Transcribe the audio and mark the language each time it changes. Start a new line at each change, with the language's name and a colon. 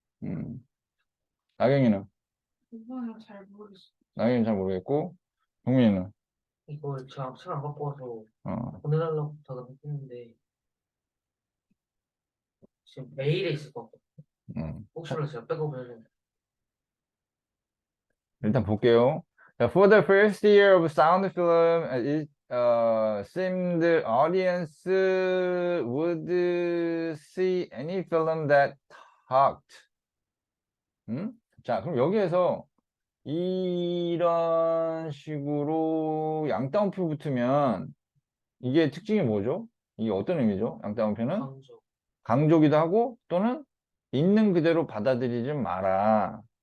Korean: 음, 나경이는? 이거는 잘 모르겠어. 나경이는 잘 모르겠고, 경민이는? 이걸 제가 시간 안 갖고 와서 어, 보내달라고 부탁을 했는데 지금 메일에 있을 것 같아요. 혹시 자, 몰라 제가 백업을 일단 볼게요.
English: 자, For the first year of sound film, it seemed the audience would see any film that talked.
Korean: 자, 그럼 여기에서 이런 식으로 양따옴표 붙으면 이게 특징이 뭐죠? 이게 어떤 의미죠? 양따옴표는 강조. 강조기도 하고 또는 있는 그대로 받아들이지 마라.